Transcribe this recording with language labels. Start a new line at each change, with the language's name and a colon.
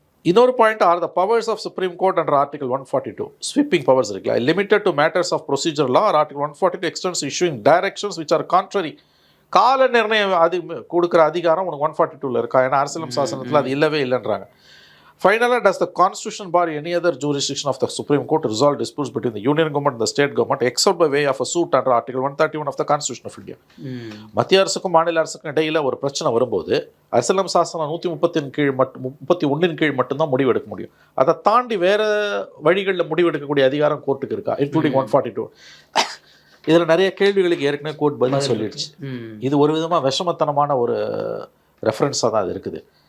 English: இன்னொரு point, are the powers of Supreme Court under article 142 sweeping powers இருக்குல்ல, limited to matters of procedure law are article 142 extends issuing directions which are contrary.
Tamil: கால நிர்ணயம் அது கொடுக்குற அதிகாரம் உனக்கு 142ல இருக்கா? ஏன்னா அரசியல் சாசனத்தில் அது இல்லவே இல்லைன்றாங்க.
English: Finally, does the constitution bar any other jurisdiction of the Supreme Court to resolve disputes between the union government and the state government except by way of a suit under article 131 of the Constitution of India?
Tamil: மத்திய அரசுக்கும் மாநில அரசுக்கும் இடையில ஒரு பிரச்சனை வரும்போது அரசியலம் சாசனம் 130 கீழ் 31 கீழ் மட்டும்தான் முடிவெடுக்க முடியும். அதை தாண்டி வேற வழிகளில் முடிவெடுக்கக்கூடிய அதிகாரம் கோர்ட்டுக்கு இருக்கா, இன்க்ளூடிங் 142? இதில் நிறைய கேள்விகளுக்கு ஏற்கனவே கோர்ட் பதில் சொல்லிடுச்சு. இது ஒரு விதமாக விஷமத்தனமான ஒரு ரெஃபரன்ஸாக தான் அது இருக்குது.